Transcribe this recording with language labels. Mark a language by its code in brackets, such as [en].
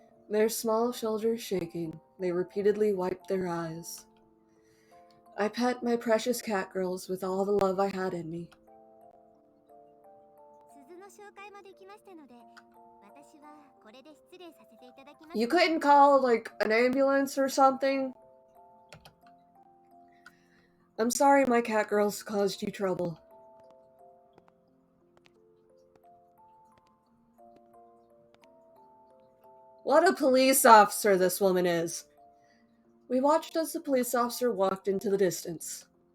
[en] Their small shoulders shaking, they repeatedly wiped their eyes. I pet my precious cat girls with all the love I had in me. [ja] 鈴の紹介もできましたので、私はこれで失礼させていただきます。 [en] You couldn't call, like, an ambulance or something? I'm sorry my cat girls caused you trouble. What a police officer this woman is. We watched as the police officer walked into the distance.